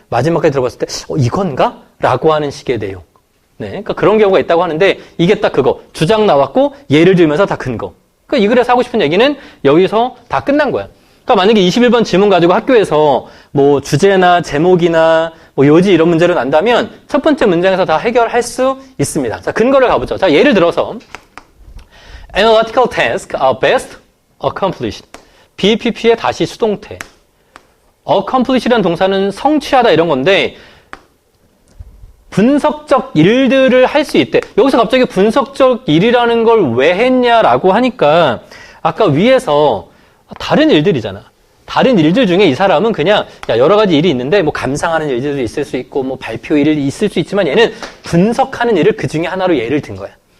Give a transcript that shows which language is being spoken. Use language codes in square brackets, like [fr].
[ko] 마지막까지 들어봤을 때 이건가? 라고 하는 식의 내용. 네, 그러니까 그런 경우가 있다고 하는데 이게 딱 그거. 주장 나왔고 예를 들면서 다 근거. 그러니까 이 글에서 하고 싶은 얘기는 여기서 다 끝난 거야. 그러니까 만약에 21번 지문 가지고 학교에서 뭐 주제나 제목이나 뭐 요지 이런 문제를 난다면 첫 번째 문장에서 다 해결할 수 있습니다. 자, 근거를 가보죠. 자, 예를 들어서 [en] analytical tasks are best accomplished. [ko] BPP의 다시 수동태. accomplish라는 동사는 성취하다 이런 건데 분석적 일들을 할 수 있대. 여기서 갑자기 분석적 일이라는 걸 왜 했냐라고 하니까 아까 위에서 다른 일들이잖아. 다른 일들 중에 이 사람은 그냥 여러 가지 일이 있는데 뭐 감상하는 일들도 있을 수 있고 뭐 발표 일이 있을 수 있지만 얘는 분석하는 일을 그 중에 하나로 예를 든 거야.